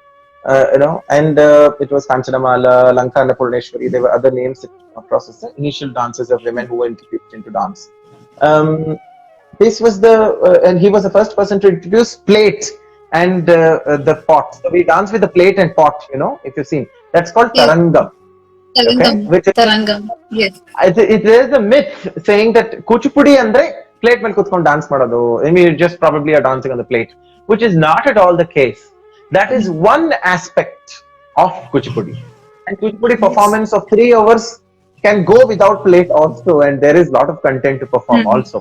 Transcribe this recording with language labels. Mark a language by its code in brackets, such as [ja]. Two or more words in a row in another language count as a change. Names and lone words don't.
[en] And it was Kanchanamala, Lanka Annapurneshwari, there were other names across the initial dances of women who were introduced into dance. This was and he was the first person to introduce plate and the pot. So we dance with the plate and pot, if you've seen. That's called Tarangam. Tarangam. Okay? Tarangam, yes. It is a myth saying that [kn] ಕೂಚಿಪೂಡಿ ಅಂದ್ರೆ ಪ್ಲೇಟ್ ಮೇಲ್ ಕುತ್ಕೊಂಡ್ ಡ್ಯಾನ್ಸ್ ಮಾಡೋದು. [en] I mean, just probably are dancing on the plate, which is not at all the case. That is one aspect of Kuchipudi. And Kuchipudi performance of 3 hours can go without plate also, and there is a lot of content to perform also.